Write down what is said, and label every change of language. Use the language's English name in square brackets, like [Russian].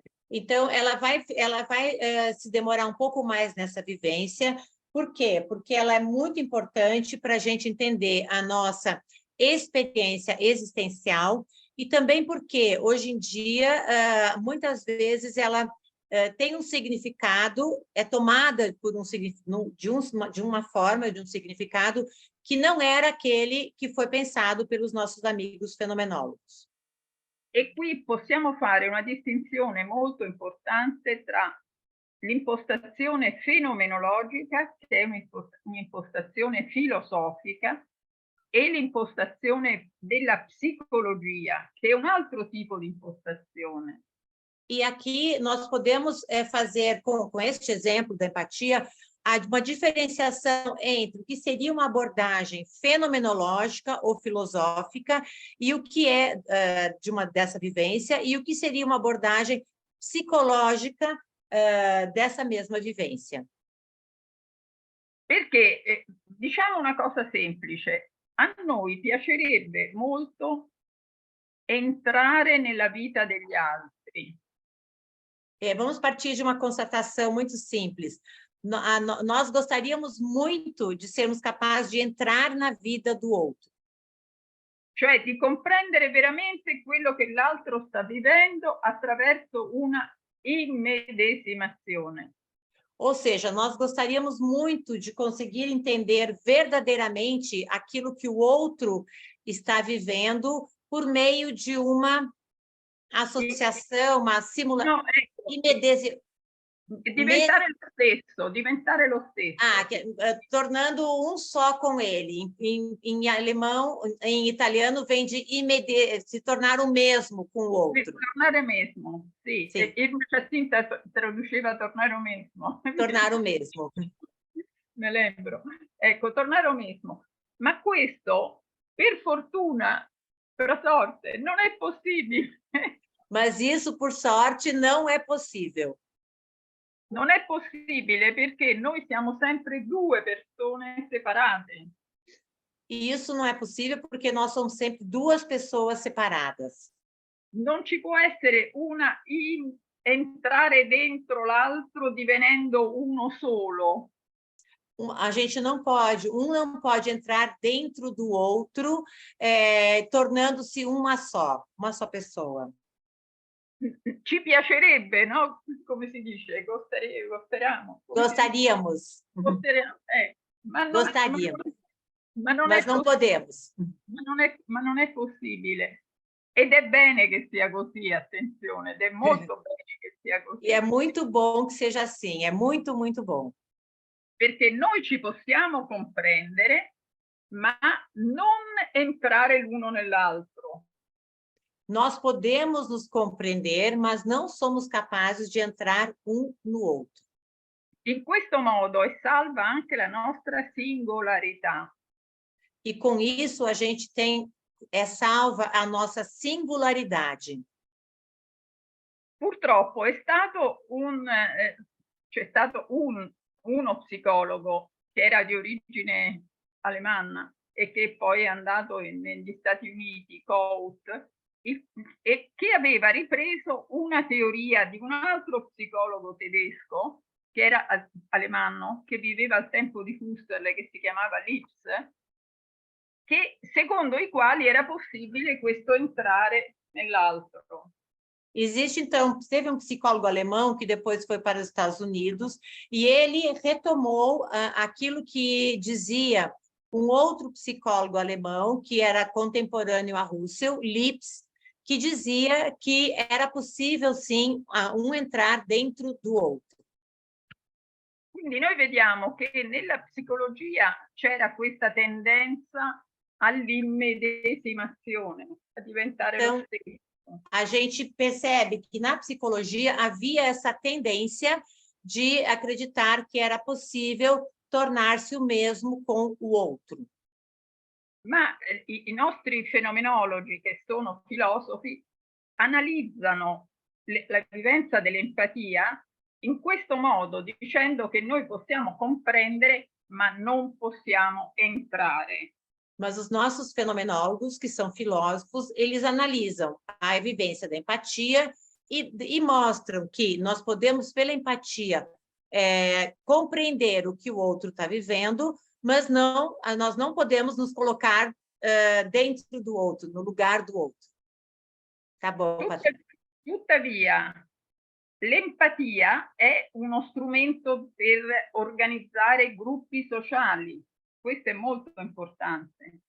[Portuguese] Então, ela vai se demorar um pouco mais nessa vivência. Por quê? Porque ela é muito importante para a gente entender a nossa experiência existencial e também porque, hoje em dia, muitas vezes ela tem um significado, é tomada por de uma forma, de um significado que não era aquele que foi pensado pelos nossos amigos fenomenólogos. [Italian] E qui possiamo fare una distinzione molto importante tra l'impostazione fenomenologica, che è un'impostazione filosofica, e l'impostazione della psicologia, che è un altro tipo di impostazione. [Portuguese] E aqui nós podemos fazer, com este exemplo da empatia, uma diferenciação entre o que seria uma abordagem fenomenológica ou filosófica e o que é dessa vivência e o que seria uma abordagem psicológica dessa mesma vivência. [Italian] Perché, diciamo una cosa semplice, a noi piacerebbe molto entrare nella vita degli altri. [Portuguese] Vamos partir de uma constatação muito simples. Nós gostaríamos muito de sermos capazes de entrar na vida do outro. [Italian] Cioè di comprendere veramente quello che l'altro sta vivendo attraverso una immedesimazione. [Portuguese] Ou seja, nós gostaríamos muito de conseguir entender verdadeiramente aquilo que o outro está vivendo por meio de uma associação, uma simulação. [Italian] No, ecco, diventare lo stesso. [Portuguese] Tornando um só com ele. Em alemão, em italiano, vem de se tornar o mesmo com o outro. [Italian] Tornare mesmo, sì. Irma Jacinta traduceva tornare o mesmo. [Portuguese] Tornar o mesmo. Me lembro. [Italian] Ecco, tornare [Portuguese] o mesmo. [Italian] Ma questo, per fortuna, per sorte, non è possibile. [Portuguese] Mas isso, por sorte, não é possível. [Italian] Non è possibile perché noi siamo sempre due persone separate. [Portuguese] E isso não é possível porque nós somos sempre duas pessoas separadas. [Italian] Non ci può essere una entrare dentro l'altro divenendo uno solo. [Portuguese] A gente não pode entrar dentro do outro, tornando-se uma só pessoa. [Italian] Ci piacerebbe, no? Come si dice? [Portuguese] Gostaríamos. Mas não podemos. [Italian] Ma non è possibile. Ed è bene che sia così, attenzione, ed è molto bene che sia così. [Portuguese] E é muito bom que seja assim, é muito, muito bom. [Italian] Perché noi ci possiamo comprendere, ma non entrare l'uno nell'altro. [Portuguese] Nós podemos nos compreender, mas não somos capazes de entrar um no outro. [Italian] In questo modo è salva anche la nostra singolarità. [Portuguese] E com isso a gente salva a nossa singularidade. [Italian] Purtroppo c'è stato uno psicologo che era di origine alemanna e che poi è andato negli Stati Uniti, Coates, e che aveva ripreso una teoria di un altro psicologo tedesco che era alemanno, che viveva al tempo di Husserl, che si chiamava Lipps, che secondo i quali era possibile questo entrare nell'altro. [Portuguese] Existe, então, teve um psicólogo alemão que depois foi para os Estados Unidos e ele retomou aquilo que dizia um outro psicólogo alemão que era contemporâneo a Husserl, Lipps, que dizia que era possível, sim, um entrar dentro do outro. [Italian] Quindi noi vediamo che nella psicologia c'era questa tendenza all'immedesimazione, a diventare lo stesso. [Portuguese] A gente percebe que na psicologia havia essa tendência de acreditar que era possível tornar-se o mesmo com o outro. [Italian] Ma i nostri fenomenologi, che sono filosofi, analizzano la vivenza dell'empatia in questo modo, dicendo che noi possiamo comprendere, ma non possiamo entrare. [Portuguese] Mas os nossos fenomenólogos, que são filósofos, eles analisam a vivência da empatia e mostram que nós podemos, pela empatia, compreender o que o outro está vivendo, mas nós não podemos nos colocar dentro do outro, no lugar do outro. Tá bom, Patrícia. [Italian] Tuttavia, l'empatia è uno strumento per organizzare gruppi sociali. Questo è molto importante.